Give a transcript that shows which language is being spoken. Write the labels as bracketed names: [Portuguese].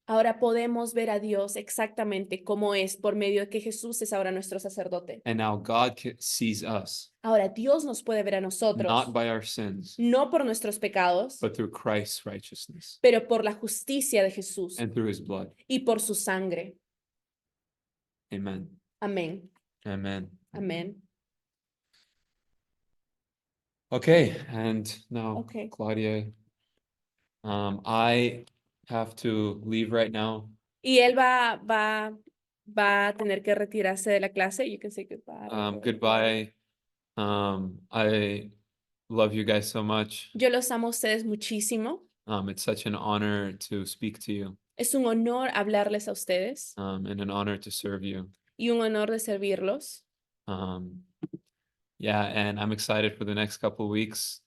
[Spanish] ahora podemos ver a Dios exactamente como es por medio de que Jesús es ahora nuestro sacerdote. [English] And now God sees us, [Spanish] Ahora Dios nos puede ver a nosotros, [English] not by our sins, [Spanish] no por nuestros pecados, [English] but through Christ's righteousness [Spanish] pero por la justicia de Jesús [English] and through his blood. [Spanish] y por su sangre. [English] Amen. [Spanish] Amén. [English] Amen. [Spanish] Amén. [English] Okay, and now, Okay. Claudia, I have to leave right now. [Spanish] Y él va a tener que retirarse de la clase. [English] You can say goodbye. Goodbye. I love you guys so much. [Spanish] Yo los amo a ustedes muchísimo. [English] It's such an honor to speak to you, [Spanish] Es un honor hablarles a ustedes [English] and an honor to serve you. [Spanish] y un honor de servirlos. [English] Yeah, and I'm excited for the next couple weeks.